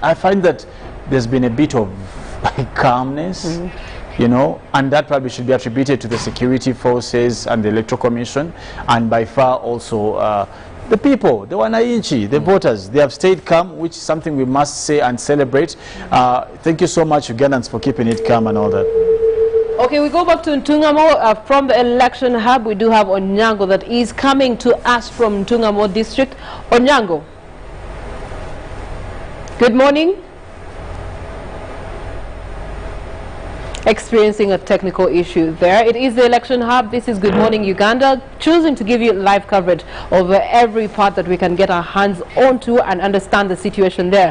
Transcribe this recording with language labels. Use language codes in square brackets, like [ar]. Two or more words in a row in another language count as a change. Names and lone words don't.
[en] I find that there's been a bit of calmness, you know, and that probably should be attributed to the security forces and the Electoral Commission, and by far also the people, the wananchi, the voters. They have stayed calm, which is something we must say and celebrate. Thank you so much, Ugandans, for keeping it calm and all that. Okay, we go back to Ntungamo from the election hub. We do have Onyango that is coming to us from Ntungamo district. Onyango, good morning. Experiencing a technical issue there. It is the election hub. This is Good Morning Uganda, choosing to give you live coverage of every part that we can get our hands onto and understand the situation there.